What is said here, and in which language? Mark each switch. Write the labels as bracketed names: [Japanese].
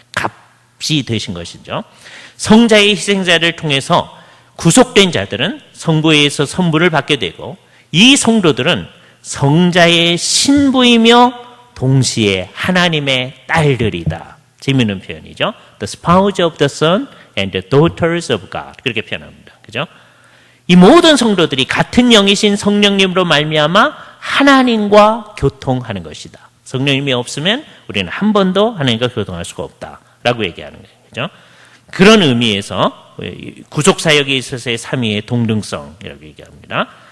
[Korean] 값이 되신 것이죠. 성자의 희생자를 통해서 구속된 자들은 성부에 의해서 선부를 받게 되고 이 성도들은 성자의 신부이며 동시에 하나님의 딸들이다. 재미있는 표현이죠. [English] The spouse of the Son and the daughters of God. [Korean] 그렇게 표현합니다. 그죠? 이 모든 성도들이 같은 영이신 성령님으로 말미암아 하나님과 교통하는 것이다. 성령님이 없으면 우리는 한 번도 하나님과 교통할 수가 없다라고 얘기하는 거예요. 그죠? 그런 의미에서 구속 사역에 있어서의 삼위의 동등성이라고 얘기합니다.